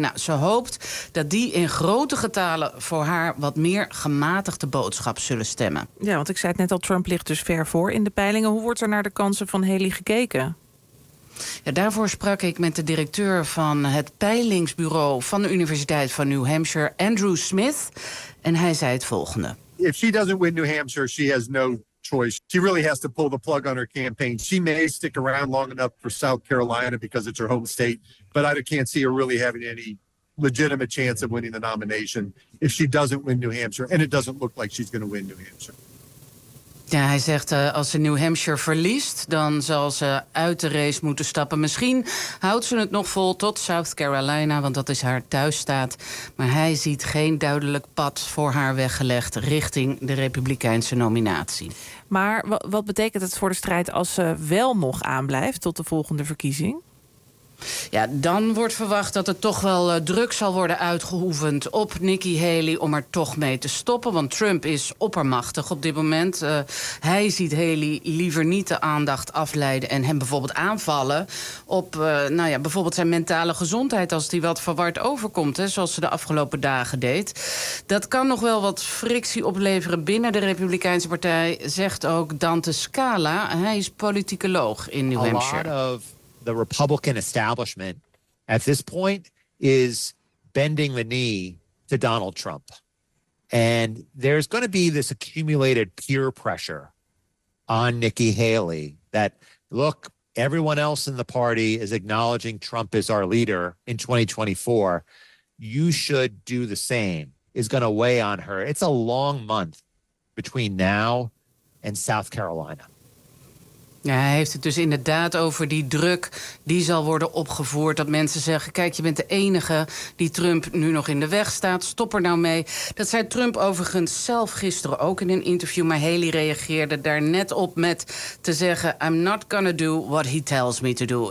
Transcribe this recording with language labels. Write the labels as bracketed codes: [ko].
[nl] Nou, ze hoopt dat die in grote getalen voor haar wat meer gematigde boodschap zullen stemmen. Ja, want ik zei het net al, Trump ligt dus ver voor in de peilingen. Hoe wordt er naar de kansen van Haley gekeken? Ja, daarvoor sprak ik met de directeur van het peilingsbureau van de Universiteit van New Hampshire, Andrew Smith. En hij zei het volgende. [en] If she doesn't win New Hampshire, she has no choice. She really has to pull the plug on her campaign. She may stick around long enough for South Carolina because it's her home state. But I can't see her really having any legitimate chance of winning the nomination if she doesn't win New Hampshire. And it doesn't look like she's going to win New Hampshire. [nl] Ja, hij zegt als ze New Hampshire verliest, dan zal ze uit de race moeten stappen. Misschien houdt ze het nog vol tot South Carolina, want dat is haar thuisstaat. Maar hij ziet geen duidelijk pad voor haar weggelegd richting de Republikeinse nominatie. Maar wat betekent het voor de strijd als ze wel nog aanblijft tot de volgende verkiezing? Ja, dan wordt verwacht dat er toch wel druk zal worden uitgeoefend op Nikki Haley om er toch mee te stoppen. Want Trump is oppermachtig op dit moment. Hij ziet Haley liever niet de aandacht afleiden en hem bijvoorbeeld aanvallen op bijvoorbeeld zijn mentale gezondheid als die wat verward overkomt, hè, zoals ze de afgelopen dagen deed. Dat kan nog wel wat frictie opleveren binnen de Republikeinse Partij, zegt ook Dante Scala. Hij is politicoloog in New Hampshire. [en] The Republican establishment at this point is bending the knee to Donald Trump. And there's going to be this accumulated peer pressure on Nikki Haley that, look, everyone else in the party is acknowledging Trump is our leader in 2024. You should do the same, is going to weigh on her. It's a long month between now and South Carolina. [nl] Ja, hij heeft het dus inderdaad over die druk die zal worden opgevoerd. Dat mensen zeggen, kijk, je bent de enige die Trump nu nog in de weg staat. Stop er nou mee. Dat zei Trump overigens zelf gisteren ook in een interview. Maar Haley reageerde daar net op met te zeggen, [en] I'm not gonna do what he tells me to do.